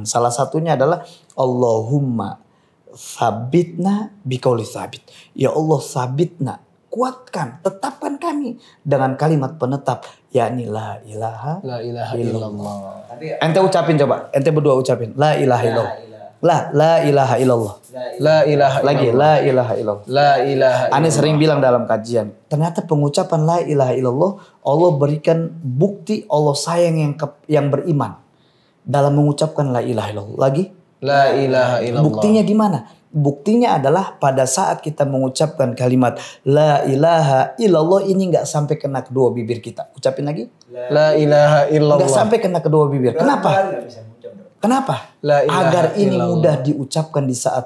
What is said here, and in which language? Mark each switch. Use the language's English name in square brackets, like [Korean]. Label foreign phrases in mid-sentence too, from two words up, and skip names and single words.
[Indonesian] Salah satunya adalah [Arabic] اللهم ثبتنا بالقول الثابت. [Indonesian] Ya Allah sabitna, kuatkan, tetapkan kami dengan kalimat penetap, yakni [Arabic] لا إله إلا الله. [Indonesian] Ente ucapin coba, ente berdua ucapin [Arabic] لا إله إلا الله لا إله إلا الله. لا إله Lagi لا إله إلا الله. لا إله. [Indonesian] Ane sering bilang dalam kajian, ternyata pengucapan [Arabic] لا إله إلا الله [Indonesian] Allah berikan bukti Allah sayang yang beriman dalam mengucapkan [Arabic] لا إله إلا الله. [Indonesian] Lagi [Arabic] لا إله إلا الله. [Indonesian] buktinya di mana? Buktinya adalah pada saat kita mengucapkan kalimat [Arabic] لا إله إلا الله [Indonesian] ini nggak sampai kena kedua bibir kita. Ucapin lagi. [Arabic] لا إله إلا الله. [Indonesian] Nggak sampai kena kedua bibir. Kenapa? Kenapa? [Arabic] لا إله [Indonesian] Agar ini [Arabic] إلا الله. [Indonesian] mudah diucapkan di saat